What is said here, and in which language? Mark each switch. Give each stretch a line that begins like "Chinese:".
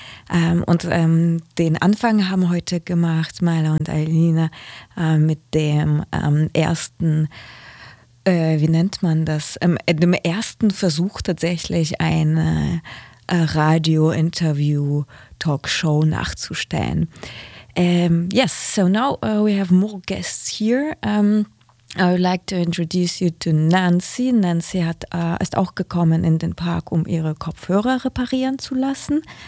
German: Den Anfang haben heute gemacht Maila und Aylina mit dem ersten, wie nennt man das, dem ersten Versuch tatsächlich eine Radio-Interview-Talkshow nachzustellen.
English: Yes, so now we have more guests here. I would like to introduce you to Nancy.
German: Nancy hat, ist auch gekommen in den Park, um ihre Kopfhörer reparieren zu lassen.